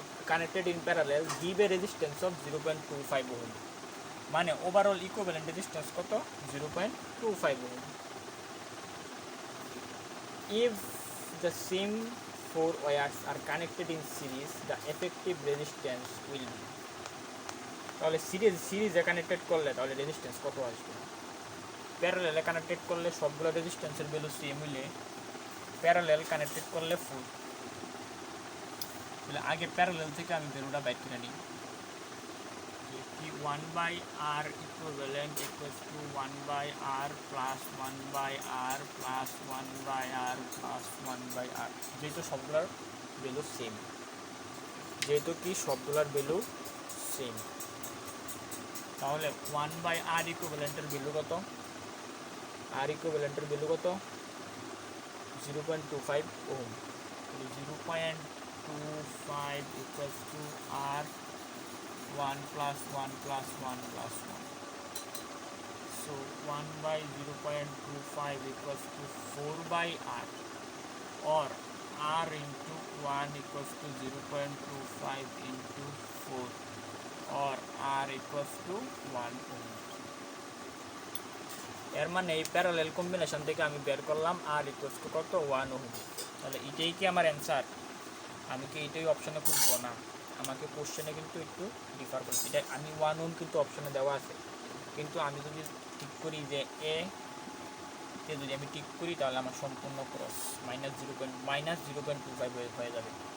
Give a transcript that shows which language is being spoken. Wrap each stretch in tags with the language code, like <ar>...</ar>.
<en>connected in parallel, give a resistance of 0.25 ohm,</en> <bn>মানে overall equivalent resistance কত?</bn> <en>0.25 ohm. If the same 4 wires are connected in series, the effective resistance will be,</en> <bn>তাহলে সিরিজে connected করলে তাহলে resistance কত আসবে? প্যারালেলে connected করলে সবগুলো রেজিস্ট্যান্সের ভ্যালু সেম হইলে প্যারালেল কানেক্টেড করলে ফুল। তাহলে আগে প্যারালেল থেকে আমি ভ্যালুটা বাইর করে নিই কি 1/r equivalent equals to 1/r plus 1/r plus 1/r plus 1/r, যেহেতু সবগুলোর ভ্যালু সেম, যেহেতু কি সবগুলোর ভ্যালু সেম, তাহলে 1/r ইকুইভ্যালেন্টের ভ্যালু কত? আর ইকুইভ্যালেন্টের ভ্যালু কত? 0.25 ohm. 0.25 equals to আর</bn> <en>1 plus 1 plus 1 plus 1. So 1 by 0.25 equals to 4 by r, or r into 1 equals to 0.25 into 4, or r equals to 1 ohm.</en> <bn>এর মানে এই parallel combination থেকে আমি বের করলাম</bn> <en>r equals to</en> <bn>কত? 1 ohm. তাহলে এটাই কি আমার অ্যান্সার? আমি কি এটাই অপশনে খুঁজবো না? আমাকে কোশ্চেনে কিন্তু একটু ডিফার করছি। এটা আমি 1 ওহম কিন্তু অপশনে দেওয়া আছে, কিন্তু আমি যদি ঠিক করি যে এ তে যদি আমি ঠিক করি তাহলে আমার সম্পূর্ণ ক্রস -0.25 হয়ে যাবে।</bn>